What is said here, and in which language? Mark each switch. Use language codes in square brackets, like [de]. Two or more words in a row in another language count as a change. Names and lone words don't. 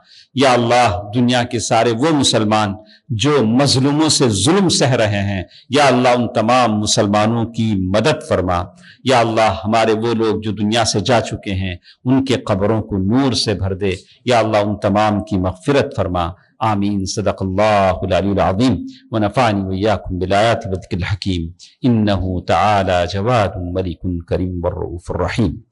[hi] या अल्लाह दुनिया के सारे वो मुसलमान जो मजलूमों से जुल्म सह रहे हैं, या अल्लाह उन तमाम मुसलमानों की मदद फरमा। या अल्लाह हमारे वो लोग जो दुनिया से जा चुके हैं उनके कब्रों को नूर से भर दे। या अल्लाह उन तमाम की मग़फ़िरत फरमा। [ar] آمین۔ صدق اللہ العلی العظیم ونفعنی وإیاکم بالآیات والذکر الحکیم، انہ تعالی جواد ملک کریم والرؤوف الرحیم۔